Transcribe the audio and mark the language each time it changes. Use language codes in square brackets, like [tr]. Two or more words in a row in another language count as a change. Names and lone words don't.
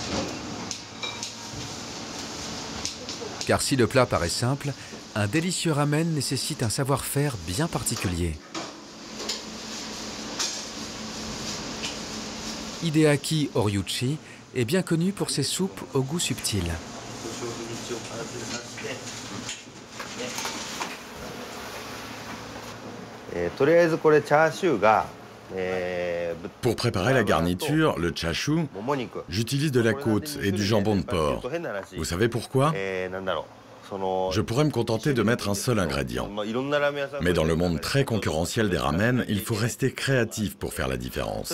[fr] Car si le plat paraît simple, un délicieux ramen nécessite un savoir-faire bien particulier. Hideaki Oryuchi est bien connu pour ses soupes au goût subtil. [ja] とりあえずこれチャーシューが [fr] Pour préparer la garniture, le chashu, j'utilise de la côte et du jambon de porc. Vous savez pourquoi? Je pourrais me contenter de mettre un seul ingrédient. Mais dans le monde très concurrentiel des ramen, il faut rester créatif pour faire la différence.